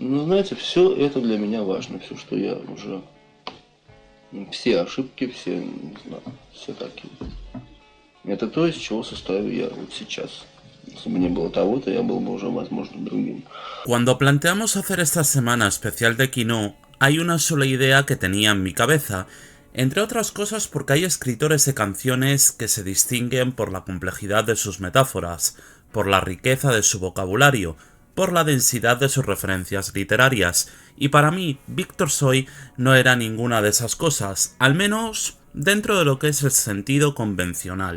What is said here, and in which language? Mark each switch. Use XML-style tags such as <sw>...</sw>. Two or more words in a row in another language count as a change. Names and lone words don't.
<ru>Ну, знаете, все это для меня важно, все, что я уже, все ошибки, все, не знаю, все такие. Это то, из чего состою я вот сейчас. Если бы не было того-то, я был бы уже, возможно, другим.</ru> <es>Cuando planteamos hacer esta semana especial de Kino, hay una sola idea que tenía en mi cabeza, entre otras cosas porque hay escritores de canciones que se distinguen por la complejidad de sus metáforas, por la riqueza de su vocabulario, por la densidad de sus referencias literarias, y para mí, Víctor Soy no era ninguna de esas cosas, al menos dentro de lo que es el sentido convencional.</es>